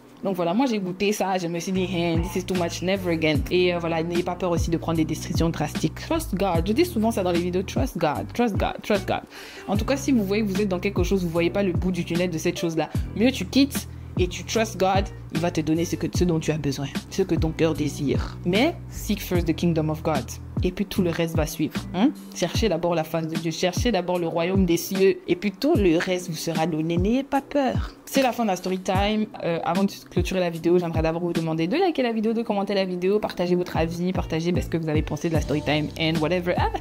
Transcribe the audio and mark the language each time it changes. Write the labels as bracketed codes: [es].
[fr] Donc voilà, moi j'ai goûté ça, je me suis dit [en] hey, this is too much, never again. [fr] Et voilà, n'ayez pas peur aussi de prendre des décisions drastiques. [en] Trust God, [fr] je dis souvent ça dans les vidéos, [en] trust God, trust God, trust God. [fr] En tout cas, si vous voyez que vous êtes dans quelque chose, vous voyez pas le bout du tunnel de cette chose-là, mieux tu quittes et tu [en] trust God, [fr] il va te donner ce dont tu as besoin, ce que ton cœur désire. Mais [en] seek first the kingdom of God. [fr] Et puis tout le reste va suivre. Hein? Cherchez d'abord la face de Dieu, cherchez d'abord le royaume des cieux, et puis tout le reste vous sera donné. N'ayez pas peur. C'est la fin de la story time. Avant de clôturer la vidéo, j'aimerais d'abord vous demander de liker la vidéo, de commenter la vidéo, partager votre avis, partager ce que vous avez pensé de la story time [en] and whatever.